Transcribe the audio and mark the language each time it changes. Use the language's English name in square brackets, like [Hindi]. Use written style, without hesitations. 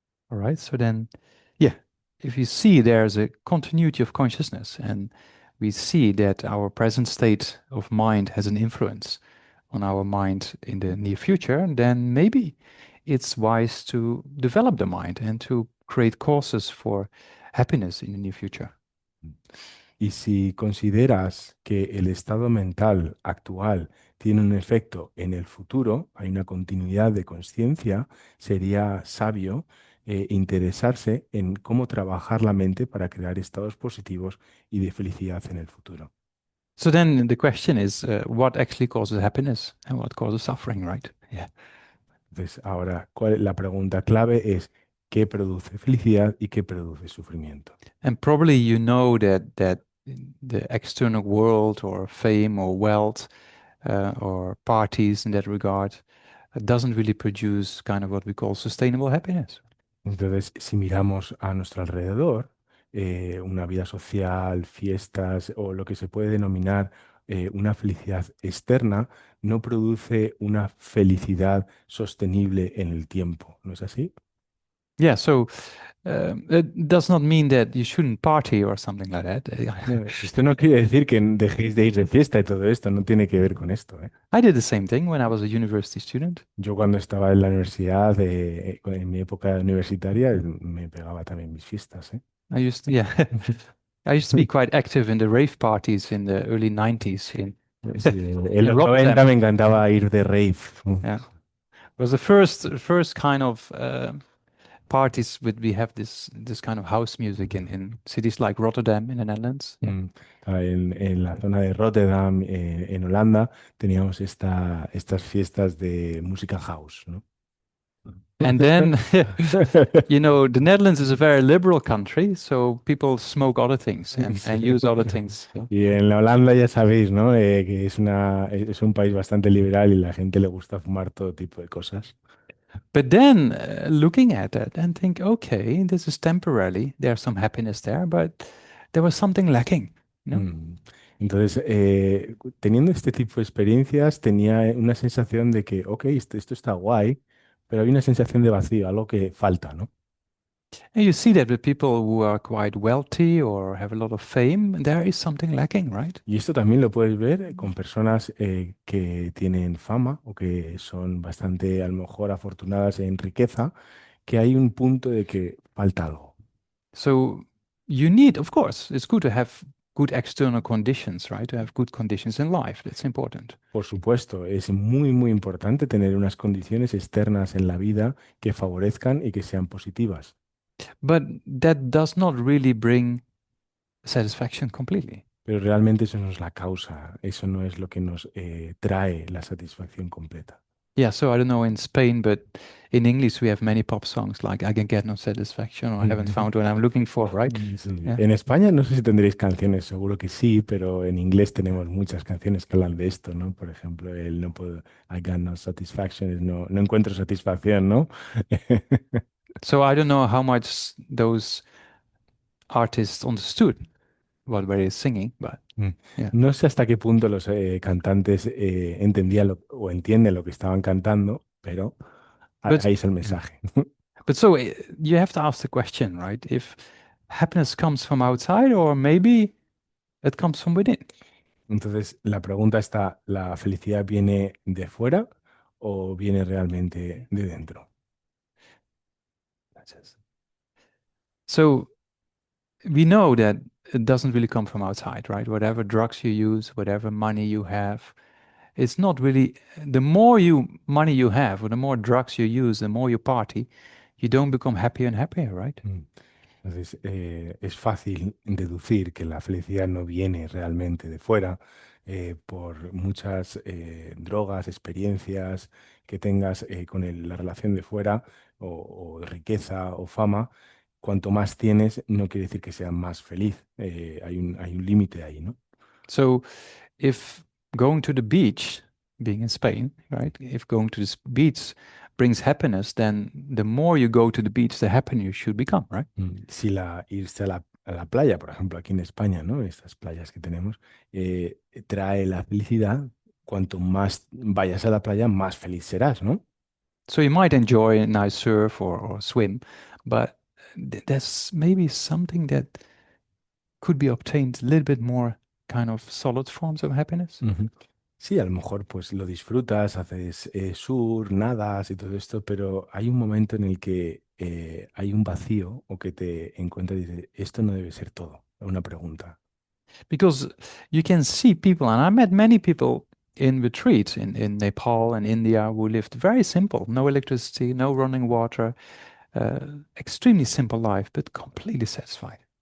[English] All right, so then, yeah, if you see there's a continuity of consciousness and we see that our present state of mind has an influence on our mind in the near future, then maybe it's wise to develop the mind and to create causes for happiness in the near future. [Spanish] Y si consideras que el estado mental actual tiene un efecto en el futuro, hay una continuidad de conciencia, sería sabio interesarse en cómo trabajar la mente para crear estados positivos y de felicidad en el futuro. [English] So then the question is, what actually causes happiness and what causes suffering, right? Yeah. [Spanish] Entonces, ahora, la pregunta clave es, ¿qué produce felicidad y qué produce sufrimiento? [English] And probably you know that the external world or fame or wealth or parties in that regard doesn't really produce kind of what we call sustainable happiness. [Spanish] Entonces, si miramos a nuestro alrededor, una vida social, fiestas o lo que se puede denominar una felicidad externa, no produce una felicidad sostenible en el tiempo, ¿no es así? [English] Yeah, so it does not mean that you shouldn't party or something like that. [Spanish] No, esto no quiere decir que dejéis de ir de fiesta y todo esto, no tiene que ver con esto, ¿eh? [English] I did the same thing when I was a university student. [Spanish] Yo cuando estaba en la universidad, en mi época universitaria, me pegaba también mis fiestas, ¿eh? [English] Yeah, I used to be quite active in the rave parties in the early 90s [Spanish] Sí, en [English] in [Spanish] los 90 [English] Rotterdam. [Spanish] me encantaba ir de rave. [English] Yeah, it was the first kind of parties with we have this kind of house music in cities like Rotterdam in the Netherlands. Yeah. [Spanish] Mm, en la zona de Rotterdam, en Holanda, teníamos estas fiestas de música house, ¿no? [English] And then, you know, the Netherlands is a very liberal country, so people smoke other things and [Spanish] Sí. [English] use other things. Yeah. [Spanish] Y en la Holanda ya sabéis, ¿no? Que es un país bastante liberal y la gente le gusta fumar todo tipo de cosas. [English] But then looking at that and think, okay, this is temporarily. There's some happiness there, but there was something lacking. You know? Mm. [Spanish] Entonces, teniendo este tipo de experiencias, tenía una sensación de que, ok, esto está guay, pero hay una sensación de vacío, algo que falta, ¿no? [English] And you see that with people who are quite wealthy or have a lot of fame, there is something lacking, right? [Spanish] Y esto también lo puedes ver con personas que tienen fama o que son bastante, a lo mejor, afortunadas en riqueza, que hay un punto de que falta algo. [English] So you need, of course, it's good to have good external conditions, right? To have good conditions in life. That's important. [Spanish] Por supuesto, es muy, muy importante tener unas condiciones externas en la vida que favorezcan y que sean positivas, [English] But that does not really bring satisfaction completely. [Spanish] pero realmente eso no es la causa, eso no es lo que nos trae la satisfacción completa. [English] Yeah, so I don't know in Spain, but in English we have many pop songs like I can get no satisfaction or I haven't found what I'm looking for, right? [Spanish] Sí. [English] Yeah. [Spanish] En España no sé si tendréis canciones, seguro que sí, pero en inglés tenemos muchas canciones que hablan de esto, ¿no? Por ejemplo, el no puedo, [English] I got no satisfaction, [Spanish] es no encuentro satisfacción, ¿no? [English] So I don't know how much those artists understood what they were singing, but Mm. yeah. [Spanish] No sé hasta qué punto los cantantes entendían o entienden lo que estaban cantando, pero [English] But [Spanish] ahí es el [English] yeah. [Spanish] mensaje. [English] But so you have to ask the question, right? If happiness comes from outside or maybe it comes from within. [Spanish] Entonces, la pregunta está, ¿la felicidad viene de fuera o viene realmente de dentro? [English] That's it. So we know that it doesn't really come from outside, right? Whatever drugs you use, whatever money you have, it's not really the more you money you have or the more drugs you use, the more you party, you don't become happier and happier, right? Mm. [Spanish] Entonces, es fácil deducir que la felicidad no viene realmente de fuera por muchas drogas, experiencias que tengas con la relación de fuera o de riqueza o fama. Cuanto más tienes, no quiere decir que seas más feliz. Hay un límite ahí, ¿no? [English] So if going to the beach, being in Spain, right? If going to this beach brings happiness, then the more you go to the beach, the happier you should become, right? [Spanish] Si irse a la playa, por ejemplo, aquí en España, ¿no? Estas playas que tenemos, trae la felicidad. Cuanto más vayas a la playa, más feliz serás, ¿no? [English] So you might enjoy a nice surf or swim, but there's maybe something that could be obtained a little bit more kind of solid forms of happiness. Ujú. [Spanish] Sí, a lo mejor pues lo disfrutas, haces surf, nadas y todo esto, pero hay un momento en el que hay un vacío o que te encuentras y dices, esto no debe ser todo. Una pregunta. [English] Because you can see people, and I met many people in retreats in Nepal and India who lived very simple, no electricity, no running water, extremely simple life, but completely satisfied.